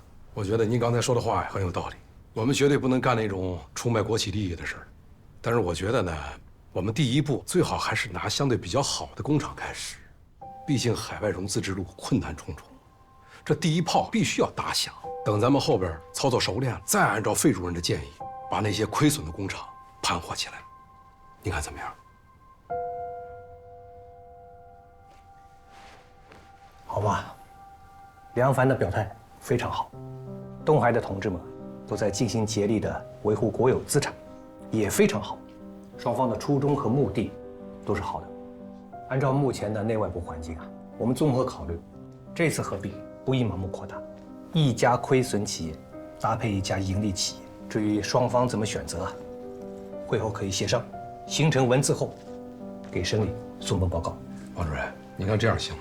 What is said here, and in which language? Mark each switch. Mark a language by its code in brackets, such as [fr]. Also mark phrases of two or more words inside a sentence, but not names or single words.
[zh] 我覺得您剛才說的話很有道理，我們絕對不能幹那種出賣國企利益的事兒。但是我覺得呢，我們第一步最好還是拿相對比較好的工廠開始，畢竟海外融資之路困難重重，這第一炮必須要打響。等咱們後邊操作熟練了，再按照費主任的建議，把那些虧損的工廠盤活起來。你看怎麼樣？好吧，梁凡的表態非常好，東海的同志们都在尽心竭力地維護國有資產，也非常好。雙方的初衷和目的都是好的。按照目前的內外部環境啊，我們綜合考慮，這次合併不宜盲目擴大，一家虧損企業搭配一家盈利企業。至於雙方怎麼選擇，會後可以協商，形成文字後，給省裡送份報告。王主任，你看這樣行嗎？